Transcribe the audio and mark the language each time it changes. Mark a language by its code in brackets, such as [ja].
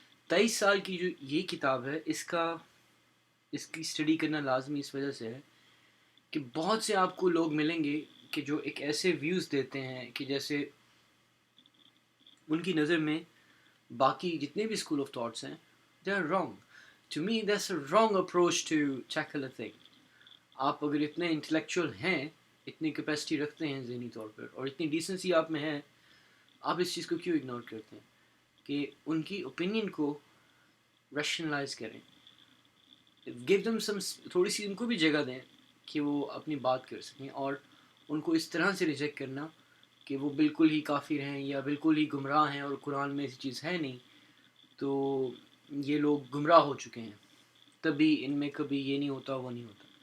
[ur] 23 سال کی جو یہ کتاب ہے، اس کی اسٹڈی کرنا لازمی اس وجہ سے ہے کہ بہت سے آپ کو لوگ ملیں گے کہ جو ایک ایسے ویوز دیتے ہیں کہ جیسے ان کی نظر میں باقی جتنے بھی اسکول آف تھاٹس ہیں [en] They are wrong. to me that's a wrong approach to tackle a thing. [ur] آپ اگر اتنے انٹلیکچوئل ہیں, اتنی کیپیسٹی رکھتے ہیں ذہنی طور پر, اور اتنی ڈیسنسی آپ میں ہے, آپ اس چیز کو کیوں اگنور کرتے ہیں کہ ان کی اوپینین کو ریشنلائز کریں, [en] give them some, [ur] تھوڑی سی ان کو بھی جگہ دیں کہ وہ اپنی بات کر سکیں, اور ان کو اس طرح سے ریجیکٹ کرنا کہ وہ بالکل ہی کافر ہیں یا بالکل ہی گمراہ ہیں اور قرآن میں ایسی چیز ہے نہیں, تو یہ لوگ گمراہ ہو چکے ہیں, تبھی ان میں کبھی یہ نہیں ہوتا وہ نہیں ہوتا.